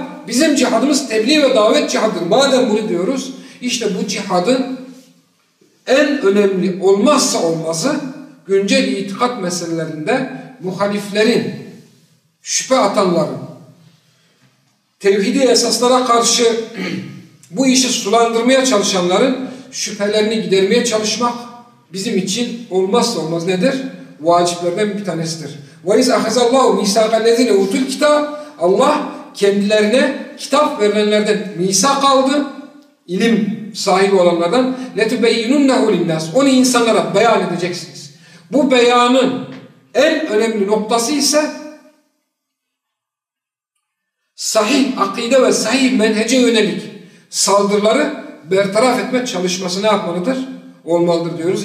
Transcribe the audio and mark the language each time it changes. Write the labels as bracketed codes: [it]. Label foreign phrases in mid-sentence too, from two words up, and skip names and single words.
[tr] Bizim cihadımız tebliğ ve davet cihadıdır. Madem bunu diyoruz, işte bu cihadın en önemli olmazsa olmazı güncel itikat meselelerinde muhaliflerin, şüphe atanların, tevhidi esaslara karşı bu işi sulandırmaya çalışanların şüphelerini gidermeye çalışmak bizim için olmazsa olmaz nedir? Vaciplerden bir tanesidir. [ar] وَاِذْ اَخَزَ اللّٰهُ مِيسَاقَ الَّذِينَ اُوتُوا الْكِتَابِ [tr] Allah kendilerine kitap verilenlerden misak aldı, ilim sahibi olanlardan [ar] لَتُبَيِّنُنَّهُ لِلنَّاسِ [tr] Onu insanlara beyan edeceksiniz. Bu beyanın en önemli noktası ise sahih akide ve sahih menhece yönelik saldırıları bertaraf etme çalışması ne yapmalıdır? Olmalıdır diyoruz.